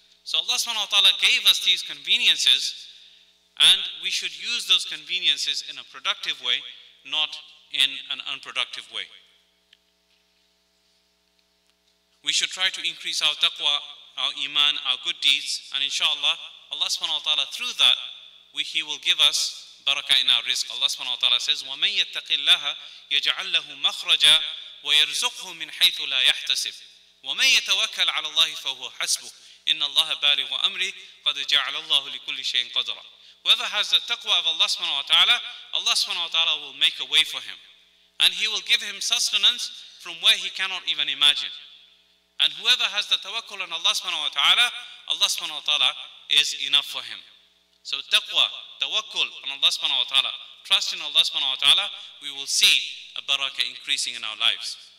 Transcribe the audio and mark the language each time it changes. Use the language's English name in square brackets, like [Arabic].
[English] So Allah subhanahu wa ta'ala gave us these conveniences, and we should use those conveniences in a productive way, not in an unproductive way. We should try to increase our taqwa, our iman, our good deeds, and inshallah, Allah subhanahu wa ta'ala, through that, He will give us barakah in our rizq. Allah subhanahu wa ta'ala says, [Arabic] وَمَنْ يَتَّقِ اللَّهَ يَجْعَلْ لَهُ مَخْرَجًا وَيَرْزُقْهُ مِنْ حَيْثُ لَا يَحْتَسِبُ وَمَنْ يَتَوَكَّلْ عَلَى اللَّهِ فَهُوَ حَسْبُهُ إِنَّ اللَّهَ بَالِغُ أَمْرِهِ قَدْ جَعَلَ اللَّهُ لِكُلِّ شَيْءٍ قَدْرًا. [English] Whoever has the taqwa of Allah subhanahu wa ta'ala, Allah subhanahu wa ta'ala will make a way for him. And He will give him sustenance from where he cannot even imagine. And whoever has the tawakkul on Allah subhanahu wa ta'ala, Allah subhanahu wa ta'ala is enough for him. So taqwa, tawakkul on Allah subhanahu wa ta'ala, trust in Allah subhanahu wa ta'ala, we will see a barakah increasing in our lives.